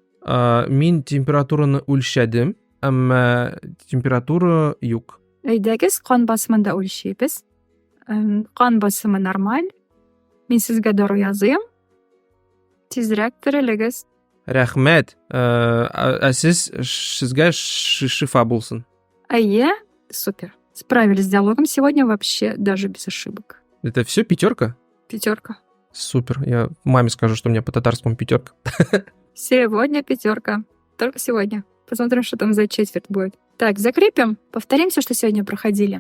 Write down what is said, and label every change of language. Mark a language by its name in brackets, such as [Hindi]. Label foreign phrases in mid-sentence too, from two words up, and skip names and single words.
[Tatar] Мин температураны үлчәдем, әмма температура юк. Әйдәгез, кан басымын да үлчәйбез. Кан басымы нормаль. Мин сезгә дару языйм. Тизрәк терелегез. Рәхмәт. Сезгә шифа булсын. Әйе, супер. [Russian] Справились с диалогом сегодня вообще даже без ошибок. Это все 5? 5. Супер. Я маме скажу, что у меня по татарскому 5. Сегодня 5. Только сегодня. Посмотрим, что там за четверть будет. Так, закрепим. Повторим все, что сегодня проходили.